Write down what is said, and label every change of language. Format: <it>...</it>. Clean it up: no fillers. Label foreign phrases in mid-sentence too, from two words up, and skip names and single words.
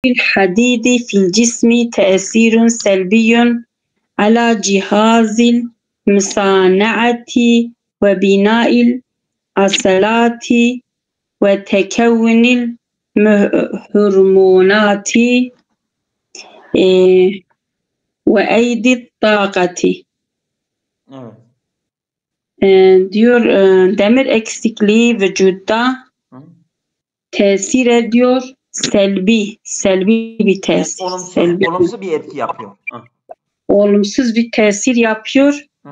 <ar>الحديد في الجسم تأثير سلبي على جهاز المصانعة وبناء العضلات وتكون الهرمونات وأيدي الطاقة.</ar> <tr>Evet. Diyor demir eksikliği vücutta tesir ediyor. Selbi bir tesir. Olumsuz bir etki yapıyor. Olumsuz bir tesir yapıyor.</tr>